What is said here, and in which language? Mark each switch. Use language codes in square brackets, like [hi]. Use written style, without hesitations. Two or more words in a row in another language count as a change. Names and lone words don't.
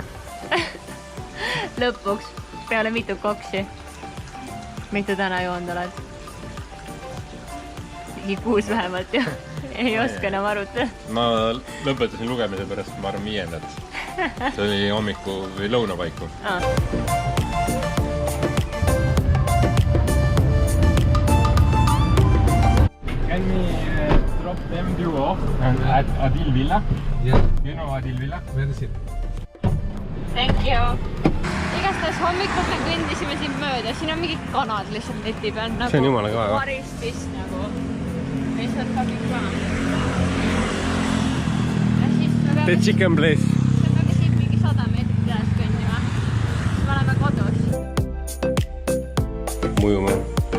[et] Lõpuks, peale mitu koksi. Mitu täna joonud oled? Mingi 6 vähemalt ja ei oska enam arutada. Ma lõpetasin lugemise pärast, ma arvan 5. See oli hommiku või lõuna paiku. [en] Can we drop them to off at Adil Villa? Yeah. You know Adil Villa? Where is it? Thank you! [et] Igastahes hommikul me kõndisime siin mööda, siin on mingid kanad lihtsalt neti peal. See on jumala kõva. Varistis nagu. Lihtsalt fucking kõva. Ja siis me [en] The [et] peame [en] chicken place. [et] siit mingi 100 meetrit üles kõndima. Siis me oleme kodus. Mujuma.